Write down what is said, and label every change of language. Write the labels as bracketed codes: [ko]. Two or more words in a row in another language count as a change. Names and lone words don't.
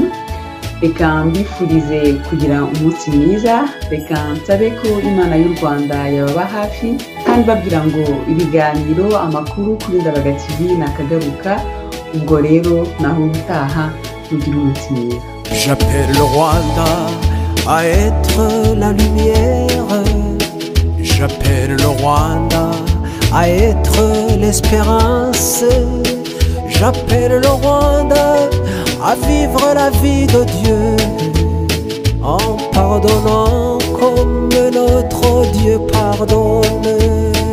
[rw] Reka mbifurize kugira umunsi mwiza. Reka nsabe ko Imana y'u Rwanda yababa hafi, kandi babwira ngo ibiganiro, amakuru kuri Ndabaga TV nakagaruka. Ubwo rero naho ubutaha, mugira umunsi mwiza. [fr] J'appelle le Rwanda à être la lumière. J'appelle Rwanda à être l'espérance. J'appelle le Rwanda à vivre la vie de Dieu, en pardonnant comme notre Dieu pardonne.